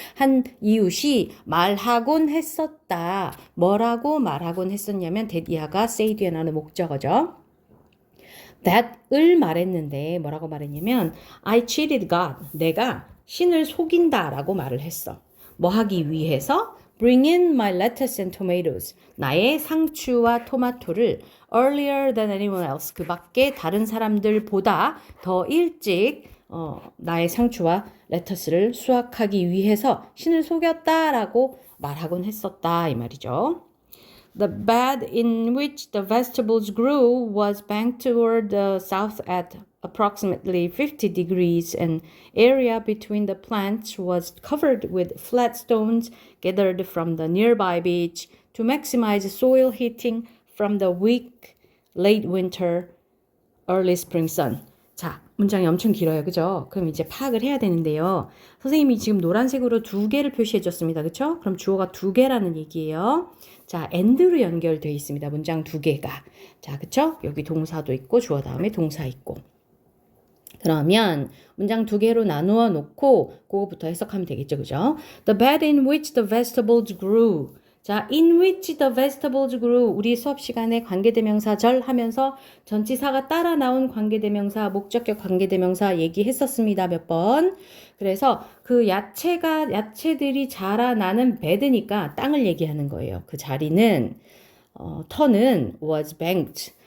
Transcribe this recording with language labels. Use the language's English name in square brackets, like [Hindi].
[Korean] 한 이웃이 말하곤 했었다. 뭐라고 말하곤 했었냐면 that이하가 say 뒤에 나오는 목적어죠. that을 말했는데 뭐라고 말했냐면 [English] I cheated God, [Korean] 내가 신을 속인다라고 말을 했어. 뭐 하기 위해서? [English] Bring in my lettuce and tomatoes. [Korean] 나의 상추와 토마토를 [English] earlier than anyone else. [Korean] 그 밖에 다른 사람들보다 더 일찍 나의 상추와 레터스를 수확하기 위해서 신을 속였다라고 말하곤 했었다 이 말이죠. [English] The bed in which the vegetables grew was banked toward the south at approximately 50 degrees, and area between the plants was covered with flat stones gathered from the nearby beach to maximize soil heating from the weak late winter, early spring sun. [Korean] 자, 문장이 엄청 길어요. 그죠? 그럼 이제 파악을 해야 되는데요. 선생님이 지금 노란색으로 2개를 표시해 줬습니다. 그쵸? 그럼 주어가 2개라는 얘기예요. 자, and로 연결되어 있습니다. 문장 2개가. 자, 그쵸? 여기 동사도 있고 주어 다음에 동사 있고. 그러면 문장 2개로 나누어 놓고 그거부터 해석하면 되겠죠. 그죠? [English] The bed in which the vegetables grew. 자, in which the vegetables grew. [Korean] 우리 수업 시간에 관계대명사절 하면서 전치사가 따라 나온 관계대명사, 목적격 관계대명사 얘기했었습니다. 몇 번. 그래서 그 야채들이 자라나는 베드니까 땅을 얘기하는 거예요. 그 자리는, 터는 [English] was banked.